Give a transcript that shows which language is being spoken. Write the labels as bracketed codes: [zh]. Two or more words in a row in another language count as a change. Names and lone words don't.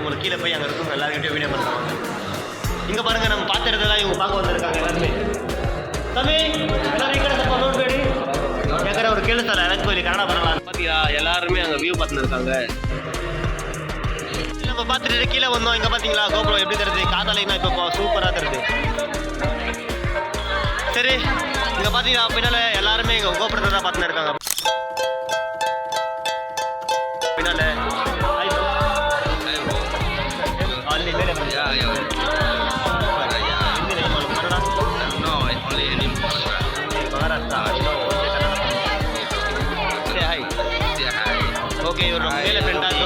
[ta] உங்களுக்கு கீழே போய் அங்கே இருக்கும் எல்லாருக்கிட்டையும் வீடியோ பண்ணுறாங்க. இங்கே பாருங்கள், நம்ம பார்த்துறதெல்லாம் இவங்க பார்க்க வந்திருக்காங்க எல்லாருமே. தம்பி எல்லாரும் [kn] ಈ ಕಡೆ ಸ್ವಲ್ಪ ನೋಡಬೇಡಿ, ಯಾಕಂದ್ರೆ ಅವ್ರು ಕೇಳಿಸ್ತಾರೆ எனக்கு ಇಲ್ಲಿ ಕನ್ನಡ ಬರಲ್ಲ. [ta] பார்த்தீங்களா, எல்லாருமே அங்கே வியூ பார்த்துன்னு இருக்காங்க. நம்ம பார்த்துட்டு கீழே வந்தோம். இங்கே பார்த்தீங்களா கோபுரம் எப்படி தருது? காத்தாலைனா இப்போ சூப்பராக தருது. சரி, இங்கே பார்த்தீங்கன்னா பின்னால் எல்லாருமே இங்கே கோபுரத்தை தான் பார்த்துன்னு இருக்காங்க. [kn] பின்னால் ಅಲ್ಲಿ ಮೇಲೆ ಓಕೆ, ಇವರು ನಮ್ಮ ಮೇಲೆ ಫ್ರೆಂಡ್ ಆದರು.